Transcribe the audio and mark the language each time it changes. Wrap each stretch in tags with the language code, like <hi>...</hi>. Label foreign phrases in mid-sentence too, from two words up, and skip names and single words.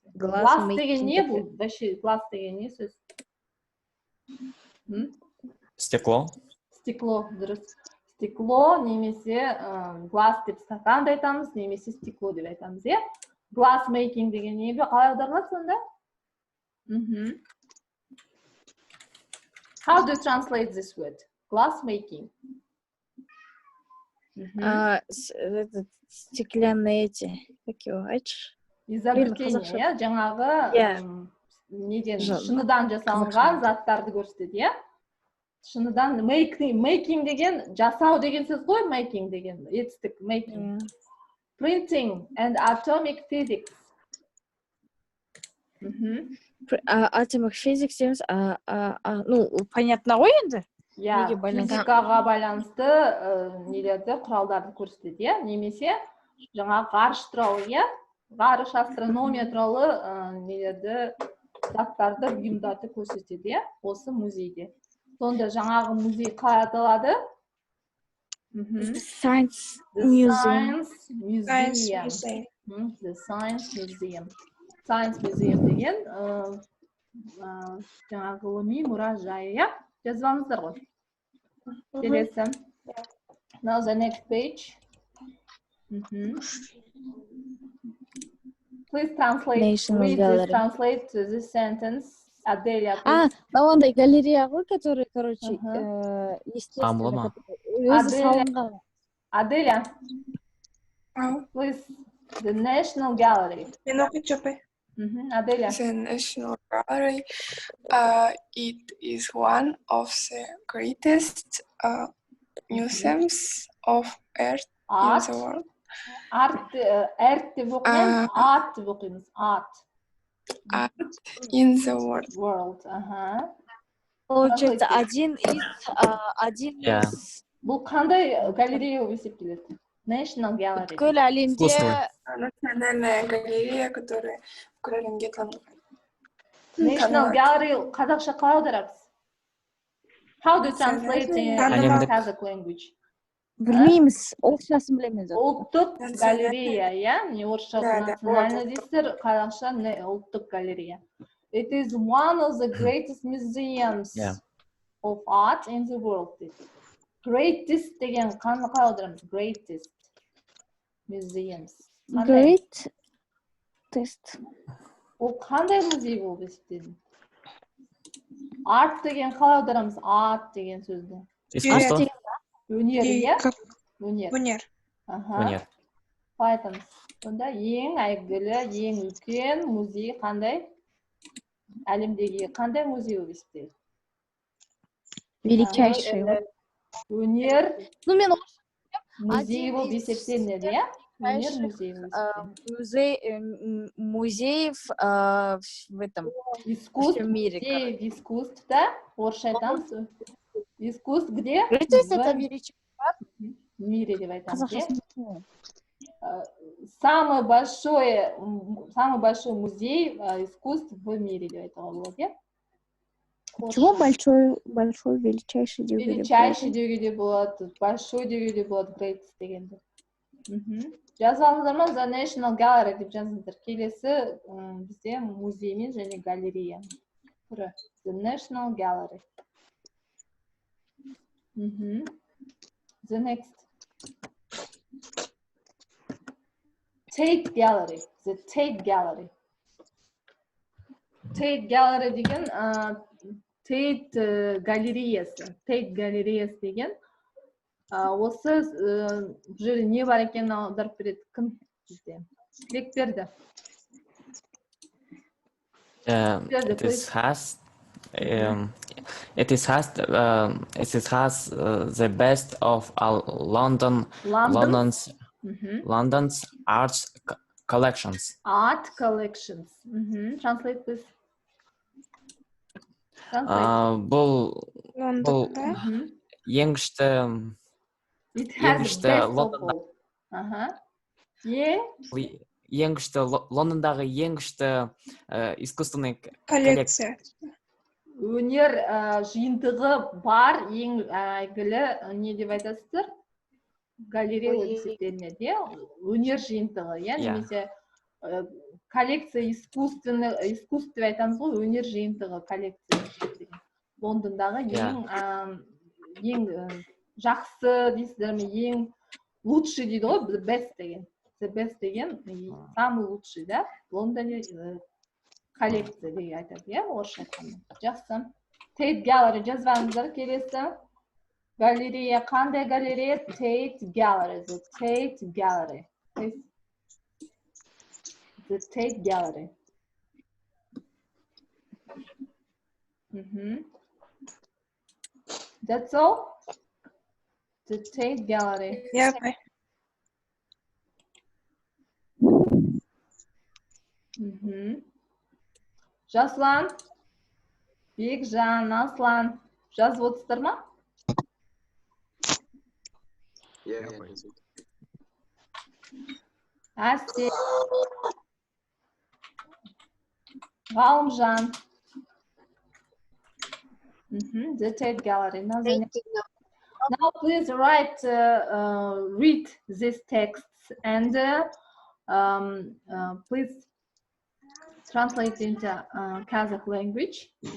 <kk>Glass деген не бұл? Glass деген не сөз?</kk> <ru>Стекло.</ru> <kk>Стекло, дұрыс. Стекло немесе глаз деп стаканды айтамыз, немесе стекло деп айтамыз, е?</kk> <en>Glass making</en> <kk>деген не? Қалай аударылады сонда?</kk> <en>How do you translate this word? Glass making.</en> <ru>Стеклянные эти, как его, Изобретение,</ru> <kk>жаңағы неден, шыныдан жасалынған заттарды көрсетеді, е? Шыныдан making деген, жасау деген сөз ғой, making деген, етістік, making.</kk> <en>Printing and atomic physics. Atomic physics</en> <kk>дейміз,</kk> <ru>ну, понятно</ru> <kk>ғой енді? Физикаға байланысты нелерді, құралдарды көрсетеді, немесе жаңа ғарыш туралы, ғарыш астрономия туралы нелерді, заттарды, бұйымдарды көрсетеді, осы музейде. Сонда жаңағы музей қалай аталады? Science Museum. The Science Museum. Science Museum деген жаңағы ғылыми мұражай, жазып алыңыздар ғой. Келесі.</kk> <en>Now the next page. Please translate. Translate this sentence. Аделия.</en> <kk>Ондай галерея ғой,</kk> <ru>который, короче, естественно,</ru> <kk>өзі салынған. Аделия.</kk> <en>Please. The National Gallery.</en> <kk>Мен оқиыншы, апай. Аделия.</kk> <en>The National Gallery, it is one of the greatest museums of art in the world.</en> <kk>Art деп оқимыз, art деп оқимыз, art.</kk> <en>Art in the world. World,</en> <ru>Получается, один из...</ru> <kk>Бұл қандай галерея болып есептеледі? National Gallery. Бүкіл әлемде...</kk> <ru>Национальная галерея, которая в Крыльге танылған.</ru> <kk>National Gallery қазақша қалай аударамыз?</kk> <en>How do you translate in Kazakh language?</en> <kk>Білмейміз, орысшасын білеміз. Ұлттық галерея, не орысша национальный дейсіздер, қазақша ұлттық галерея.</kk> <en>It is one of the greatest museums of art in the world дейді.</en> <kk>Greatest деген қалай аударамыз?</kk> <en>Greatest museums. Great test.</en> <kk>Ол қандай музей болып есептеледі? Art деген қалай аударамыз? Art деген сөзді.</kk> <ru>Искусство.</ru> <kk>Өнер, иә? Өнер. Өнер. Өнер. Қалай айтамыз? Сонда ең әйгілі, ең үлкен музей қандай? Әлемдегі қандай музей болып есептеледі?</kk> <ru>Величайший.</ru> <kk>Өнер Ну, мен музей болып</kk> <ru>Один из</ru> <kk>есептелінеді, иә? Өнер</kk> <ru>величайших,</ru> <kk>музей болып есептелінеді.</kk> <ru>музеев в этом Искусств, всем мире. где в искусстве,</ru> <kk>орысша айтамыз.</kk> <ru>Искусств, где Greatest это в величайший.</ru> <kk>мире деп айтамыз, иә? Қазақшасын</kk> <ru>Самый большой музей искусств в мире</ru> <kk>деп айтуға болады, иә?</kk> <ru>Почему большой, величайший</ru> <kk>деуге де Величайший деуге де болады, большой деуге де болады, greatest дегенді. Жазып алыңыздар ма? The National Gallery деп жазыңыздар. Келесі бізде музей мен және галерея түрі.</kk> <en>The National Gallery. The next. Tate Gallery.</en> <kk>The Tate Gallery. Tate Gallery деген Tate галереясы. Tate галереясы деген осы бұл жерде не бар екенін аударып береді кім бізде? Тілек берді.</kk> <en>It has the best of all London's art collections. Art collections. Translate please. Translate.</en> <kk>Бұл ең күшті</kk> <en>It has</en> <kk>күшті</kk> <en>the best of</en> <kk>Лондонда.</kk> <en>all.</en> <kk>Ең күшті Лондондағы ең күшті искусственный Коллекция. Өнер жиынтығы бар ең әйгілі не деп айтасыздар? Галерея болып есептелінеді, иә? Өнер жиынтығы, иә? Немесе</kk> <ru>коллекция искусство</ru> <kk>айтамыз ғой, өнер жиынтығы коллекция. Лондондағы ең жақсы дейсіздер ме? Ең лучший дейді ғой,</kk> <en>the best</en> <kk>деген.</kk> <en>The best</en> <kk>деген</kk> <ru>самый лучший, да?</ru> <kk>Лондоне коллекция деген айтады, иә? Орысша айтқанда. Жақсы. Tate Gallery жазып алыңыздар, келесі. Галерея, қандай галерея?</kk> <en>Tate Gallery. The Tate Gallery. The Tate Gallery. That's all? The Tate Gallery. Yeah.</en> <kk>Жаслан, Бекжан, Аслан, жазып отырсыздар ма? Әсте, Ғалымжан.</kk> <en>The Tate Gallery. Now please read these texts and please translate into Kazakh language.</en>